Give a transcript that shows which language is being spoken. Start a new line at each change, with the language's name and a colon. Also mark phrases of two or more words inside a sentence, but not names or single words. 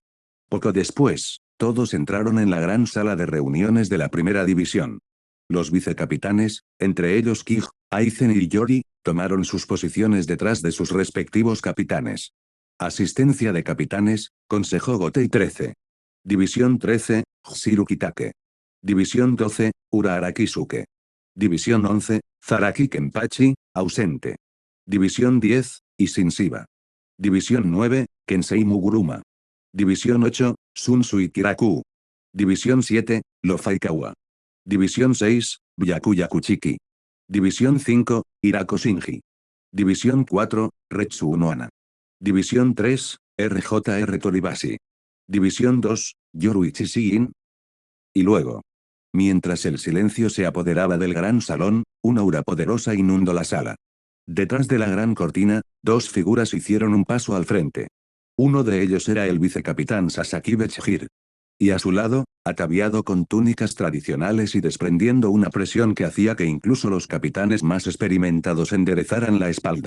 Spanish: Poco después, todos entraron en la gran sala de reuniones de la primera división. Los vicecapitanes, entre ellos Kij, Aizen y Yori, tomaron sus posiciones detrás de sus respectivos capitanes. Asistencia de capitanes, Consejo Gotei 13. División 13, Hshiru Kitake. División 12, Urahara Kisuke. División 11, Zaraki Kenpachi, ausente. División 10, Isshin Shiba. División 9, Kensei Muguruma. División 8, Sunsui Kiraku. División 7, Lofaikawa. División 6, Byakuya Kuchiki. División 5, Hirako Shinji. División 4, Retsu Noana. División 3, RJR Toribasi. División 2, Yoruichi Shiin. Y luego. Mientras el silencio se apoderaba del gran salón, una aura poderosa inundó la sala. Detrás de la gran cortina, dos figuras hicieron un paso al frente. Uno de ellos era el vicecapitán Sasaki Bechihir. Y a su lado, ataviado con túnicas tradicionales y desprendiendo una presión que hacía que incluso los capitanes más experimentados enderezaran la espalda.